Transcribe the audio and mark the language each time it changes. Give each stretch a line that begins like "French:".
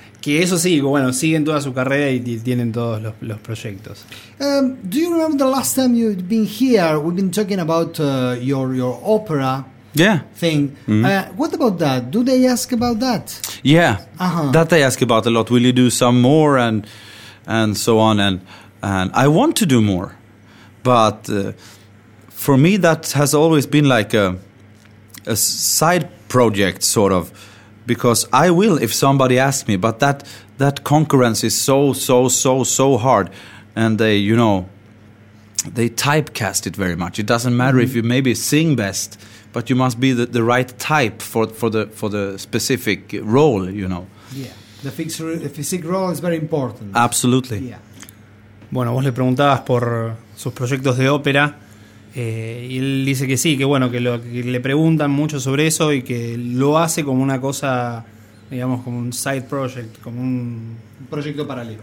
Spanish: Que eso sí, bueno, siguen toda su carrera y tienen todos los proyectos.
English: Do you remember the last time you've been here? We've been talking about your opera thing. What about that? Do they ask about that? Yeah, uh-huh. That they ask about a lot. Will you do some more and so on? And I want to do more. But for me, that has always been like a side project, sort of. Because I will if somebody asks me, but that concurrence is so hard, and they, you know, they typecast it very much. It doesn't matter if you maybe sing best, but you must be the right type for the specific role, you know. Yeah, the physique role is very important. Absolutely. Yeah.
Spanish: Bueno, vos le preguntabas por sus proyectos de ópera. Y él dice que sí, que bueno, que le preguntan mucho sobre eso y que lo hace como una cosa, digamos, como un side project, como un proyecto paralelo.